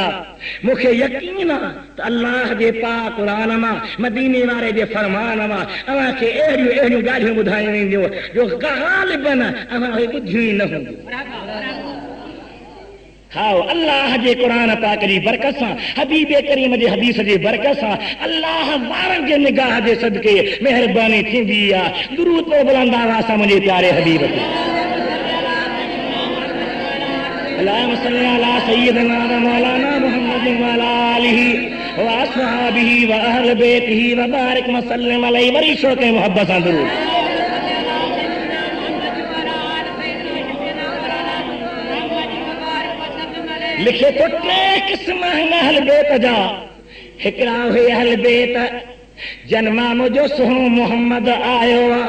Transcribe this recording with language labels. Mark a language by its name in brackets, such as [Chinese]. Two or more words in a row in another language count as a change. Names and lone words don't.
[Sindhi] मूंखे यकीन आहे त अल्लाह जे पाक क़ुरान मां, मदीने वारे जे फरमान मां अव्हांखे अहिड़ियूं अहिड़ियूं ॻाल्हियूं ॿुधायूं वेंदियूं जो ग़ालिबन अव्हां ॿुधियूं ई न हूंदियूं। खाओ अल्लाह जे क़ुरान पाक जी बरकत सां, हबीब करीम जे हदीस जे बरकत सां, अल्लाह वारनि जे निगाह जे सदके महिरबानी थींदी आहे। दुरूद तो बुलंद आवाज़ सां मुंहिंजे प्यारे हबीब ते [Arabic] اللهم صل على سيدنا ومولانا محمد وعلى آله وأصحابه وأهل بيته وبارك وسلم عليه. [Sindhi] वरी शौक़ मोहब्बत सां दुरूद। लिखे तो टे क़िस्म आहिनि अहल बेत जा। हिकिड़ा हुए अहल बेत जन्मा मुंहिंजो सुहिणो मोहम्मद आयो आहे।